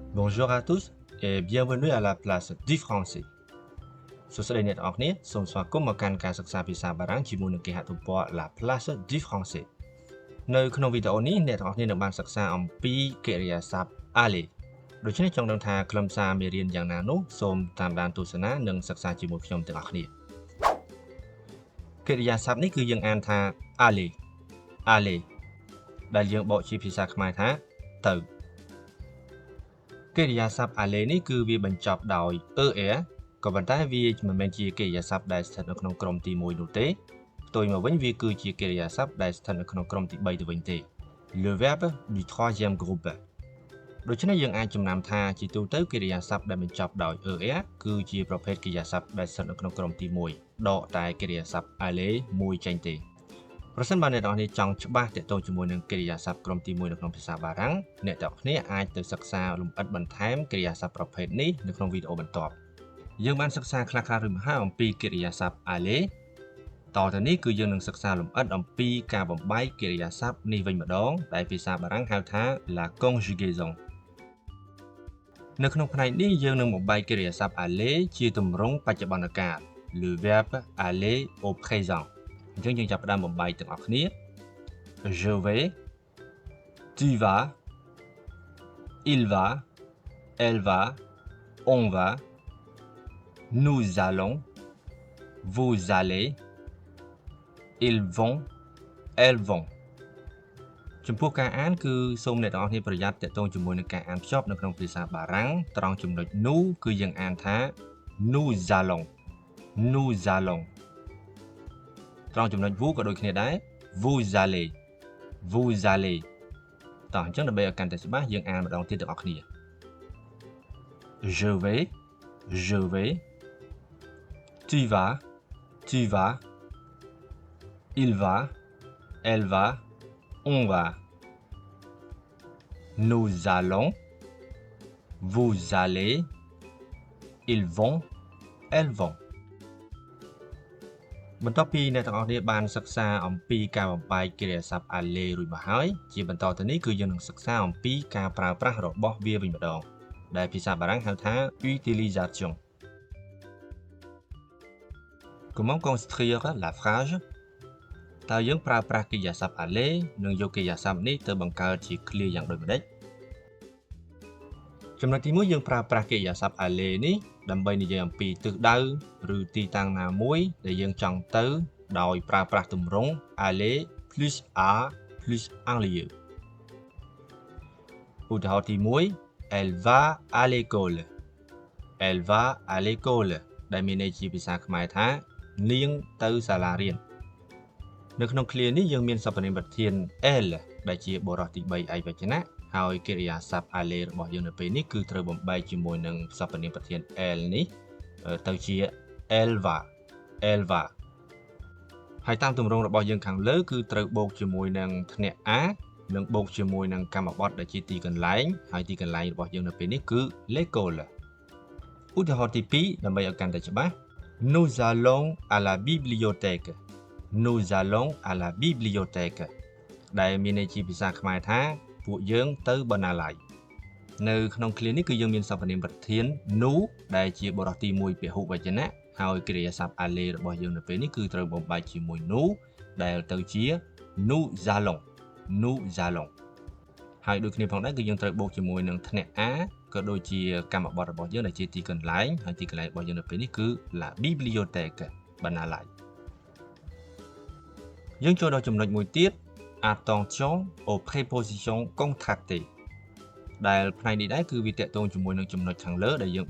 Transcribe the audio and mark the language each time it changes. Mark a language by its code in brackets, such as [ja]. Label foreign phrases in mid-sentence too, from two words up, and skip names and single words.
[fr] Bonjour à tous et bienvenue à la place du français. [km] សួស្តីអ្នកទាំងអស់គ្នាសូមស្វាគមន៍មកកាន់ការសិក្សាភាសាបារាំងជាមួយនឹងគេហទំព័រ La Place du Français នៅក្នុងវីដេអូនេះអ្នកទាំងអស់គ្នានឹងបានសិក្សាអំពីកិរិយាសព្ទ aller ដូច្នេះចង់ដឹងថាខ្លឹមសារមេរៀនយ៉ាងណានោះសូមតាមដានទស្សនានិងសិក្សាជាមួយខ្ញុំទាំងអស់គ្នាកិរិយាសព្ទនេះគឺយើងអានថា [fr] aller aller [km] ដែលយើងបកជាភាសាខ្មែរថាទៅកិរិយាសព្ទ aller នេះគឺវាបញ្ចប់ដោយ er ក៏ប៉ុន្តែវាមិនមែនជាកិរិយាសព្ទដែលស្ថិតនៅក្នុងក្រុមទី1នោះទេផ្ទុយមកវិញវាគឺជាកិរិយាសព្ទដែលស្ថិតនៅក្នុងក្រុមទី3ទៅវិញទេ [fr] Le verbe du troisième groupe [km] ដូច្នេះយើងអាចចំណាំថាជាទូទៅកិរិយាសព្ទដែលបញ្ចប់ដោយ er គឺជាប្រភេទកិរិយាសព្ទដែលស្ថិតនៅក្នុងក្រុមទី1ដកតែកិរិយាសព្ទ aller មួយចេញទេប្រសិនបើអ្នកទាំងអស់គ្នាចង់ច្បាស់ទាក់ទងជាមួយនឹងកិរិយាសព្ទក្រុមទី1នៅក្នុងភាសាបារាំងអ្នកទាំងអស់គ្នាអាចទៅសិក្សាលម្អិតបន្ថែមកិរិយាសព្ទប្រភេទនេះនៅក្នុងវីដេអូបន្ទាប់យើងបានសិក្សាខ្លះៗឬមហាអំពី កិរិយាសព្ទ aller តទៅនេះគឺយើងនឹងសិក្សាលម្អិតអំពីការបំបែកកិរិយាសព្ទនេះវិញម្ដងដែលភាសាបារាំងហៅថា [fr] la conjugaison [km] នៅក្នុងផ្នែកនេះយើងនឹង បំបែកកិរិយាសព្ទ aller ជាទម្រង់បច្ចុប្បន្នកាល [fr] le verbe aller au présent [km] អញ្ចឹងយើងចាប់ផ្ដើមបំបែកទាំងអស់គ្នា [fr] je vais tu vas il va elle va on va nous allons vous allez ils vont elles vont [km] ចំពោះការអានគឺសូមអ្នក ទាំងអស់គ្នាប្រយ័ត្នទាក់ទងជាមួយនឹងការអានភ្ជាប់នៅក្នុងភាសាបារាំងត្រង់ចំណុច nous គឺយើងអានថា [fr] nous allons nous allons [km] ត្រង់ចំណុច vous ក៏ដូចគ្នាដែរ [fr] vous allez vous allez [km] តោះអញ្ចឹងដើម្បីឲ្យកាន់តែច្បាស់យើងអានម្ដងទៀតទាំងអស់គ្នា [fr] je vais tu vas il va elle va on va nous allons vous allez ils vont elles vont [km] បន្ទាប់ពីអ្នកទាំងអស់គ្នាបានសិក្សាអំពីការបំបែកកិរិយាសព្ទ aller រួចមកហើយជាបន្តទៅនេះគឺយើងនឹងសិក្សាអំពីការប្រើប្រាស់របស់វាវិញម្ដងដែលភាសាបារាំងហៅថា utilisation [fr] Comment construire la phrase [km] តើយើងប្រើប្រាស់កិរិយាសព្ទ aller និងយកកិរិយាសព្ទនេះទៅបង្កើតជាឃ្លាយ៉ាងដូចម្តេចចំណុចទី1យើងប្រើប្រាស់កិរិយាសព្ទ aller នេះដើម្បីនិយាយអំពីទិសដៅឬទីតាំងណាមួយដែលយើងចង់ទៅដោយប្រើប្រាស់ទម្រង់ [fr] aller plus à plus en lieu [km] ឧទាហរណ៍ទី1 [fr] elle va à l'école elle va à l'école [km] ដែលមានន័យជាភាសាខ្មែរថានាងទៅសាលារៀននៅក្នុងឃ្លានេះយើងមានសព្វនាមប្រធាន elle ដែលជាបុរសទី3ឯកវចនៈហើយកិរិយាសព្ទ aller របស់យើងនៅពេលនេះគឺត្រូវបំបែកជាមួយនឹងសព្វនាមប្រធាន elle នេះទៅជា [fr] elle va [km] ហើយតាមទម្រង់របស់យើងខាងលើគឺត្រូវបូកជាមួយនឹងធ្នាក់ a និងបូកជាមួយ នឹងកម្មបត្តិដែលជាទីកន្លែងហើយទីកន្លែងរបស់យើងនៅពេលនេះគឺ l'école ឧទាហរណ៍ទី2ដើម្បីឲ្យកាន់តែច្បាស់ [fr] nous allons à la bibliothèque nous allons à la bibliothèque [km] ដែលមានន័យជាភាសាខ្មែរថាពួកយើងទៅបណ្ណាល័យនៅក្នុងឃ្លានេះគឺ យើងមានសព្វនាមប្រធាន nous ដែលជាបុរសទី1ពហុវចនៈហើយកិរិយាសព្ទ aller របស់យើងនៅពេលនេះគឺត្រូវបំបែកជាមួយ nous ដែលទៅជា [fr] nous allons [km] ហើយដូចគ្នាផងដែរគឺយើងត្រូវបូកជាមួយនឹងធ្នាក់ a ក៏ដូចជាកម្មបត្តិរបស់យើងដែលជាទីកន្លែងហើយទីកន្លែងរបស់យើងនៅពេលនេះគឺ [fr] la bibliothèque [km] បណ្ណាល័យ យើងចូលដល់ចំណុចមួយទៀត [fr] attention aux prépositions contractées [km] ដែលផ្នែកនេះដែរគឺវាតកតងជាមួយនឹងចំណុចខាងលើដែលយើង